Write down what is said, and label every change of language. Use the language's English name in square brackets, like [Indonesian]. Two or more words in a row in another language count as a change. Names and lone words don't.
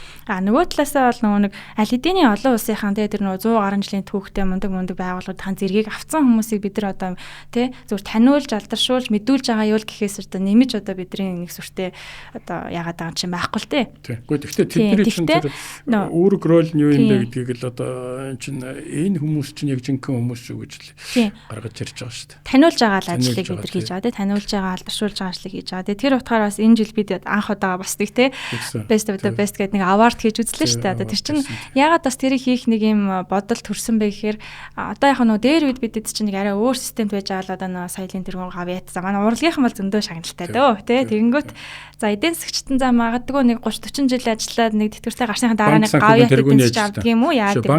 [Mongolian] Нөгөө талаасаа бол нэг аль хэдийн олон улсынхан тэр нөгөө 100 гаруй жилийн түүхтэй мундаг байгууллагуудын зэргийг авсан хүмүүсийг бид нар одоо тий зөв таниулж алдаршуулж мэдүүлж байгаа юу гэхээс одоо нэмж одоо бидний нэг сүртэй одоо яагаад байгаа юм байхгүй л тий. Тэгвэл гэхдээ тэдний чинь тэр үүрэг рол нь юу юм бэ гэдгийг л одоо энэ хүмүүс чинь яг жинхэнэ хүмүүс шүү гэж л гаргаж ирж байгаа шүү дээ. Таниулж байгаа л ажлыг бид нар хийж байгаа тий. Таниулж байгаа алдаршуулж байгаа ажлыг хийж байгаа. Тэр утгаараас энэ жил бид анх удаа бас нэг тий [English] best of the best [Mongolian] гэдэг нэг award хийж үзлээ шүү дээ. Одоо тэр чинь ягаад бас тэрийг хийх нэг юм бодол төрсөн бэ гэхээр одоо яг нөө дээр үед бидэд чинь нэг арай өөр системд байж байгаа л одоо нөө соёлын тэргуун гавьяат за манай урлагийнхан бол зөндөө шагналтай дөө тий. Тэгэнгүүт за эдийн засагчтан за магадгүй нэг 30 40 жил ажиллаад нэг тэтгэвртэй гарсныхан дараа нэг гавьяат эдийн засагч авдаг юм уу яадаг юм.